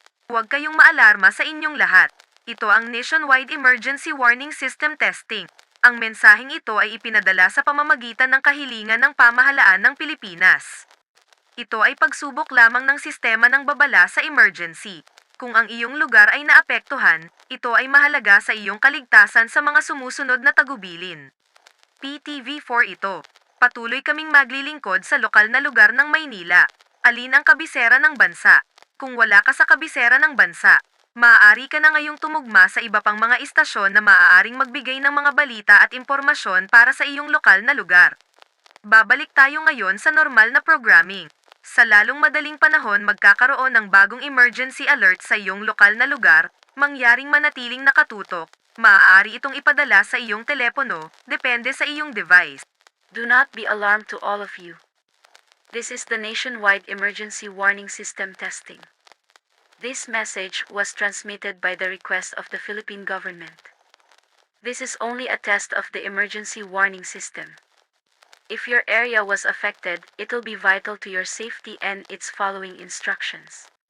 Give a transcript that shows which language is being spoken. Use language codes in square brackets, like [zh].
[tl] Huwag kayong maalarma sa inyong lahat. Ito ang Nationwide Emergency Warning System Testing. Ang mensaheng ito ay ipinadala sa pamamagitan ng kahilingan ng pamahalaan ng Pilipinas. Ito ay pagsubok lamang ng sistema ng babala sa emergency. Kung ang iyong lugar ay naapektuhan, ito ay mahalaga sa iyong kaligtasan sa mga sumusunod na tagubilin. PTV4 ito. Patuloy kaming maglilingkod sa lokal na lugar ng Maynila. Alin ang kabisera ng bansa? Kung wala ka sa kabisera ng bansa, maaari ka na ngayong tumugma sa iba pang mga istasyon na maaaring magbigay ng mga balita at impormasyon para sa iyong lokal na lugar. Babalik tayo ngayon sa normal na programming. Sa lalong madaling panahon magkakaroon ng bagong emergency alert sa iyong lokal na lugar, mangyaring manatiling nakatutok, maaari itong ipadala sa iyong telepono, depende sa iyong device. [en] Do not be alarmed to all of you. This is the Nationwide Emergency Warning System Testing. This message was transmitted by the request of the Philippine government. This is only a test of the emergency warning system. If your area was affected, it will be vital to your safety and its following instructions.